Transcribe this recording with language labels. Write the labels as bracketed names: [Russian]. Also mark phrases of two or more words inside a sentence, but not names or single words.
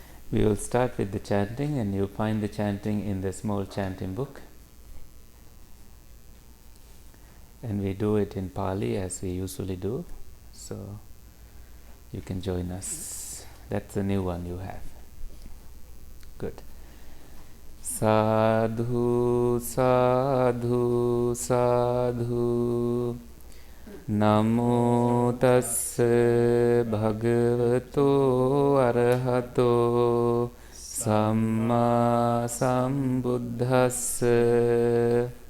[English] We will start with the chanting, and you find the chanting in the small chanting book. And we do it in Pali as we usually do, so you can join us. That's a new one you have. Good. [Pali] Sadhu, sadhu, sadhu. Namo tassa bhagavato arahato samma sambuddhassa.